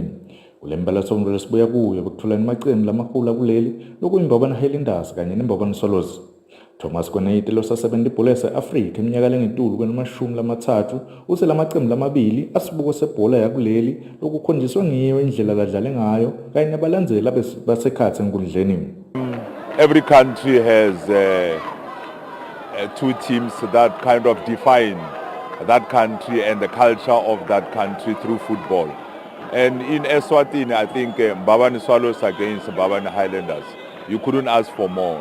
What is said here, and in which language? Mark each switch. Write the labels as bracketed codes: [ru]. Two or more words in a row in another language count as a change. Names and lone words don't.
[ss] Kulembala sonto lesibuya kuyo bekutholana amaqembu lamakhulu akuleli lokuyimbabane Highlanders kanye nembabane Swallows. Thomas Kwenait losasebenza ibhola yase-Afrika iminyaka lengetulu kwenamashumi use lamaqembu lamabili asibuko sebhola yakuleli lokukhonjiswa ngiyo indlela kadlale ngayo kanye nabalandzeli basekhatsi enkundleni. [en] Every country has two teams that kind of define that country and the culture of that country through football. And in Eswatini, I think Mbabane Swallows against Mbabane Highlanders, you couldn't ask for more.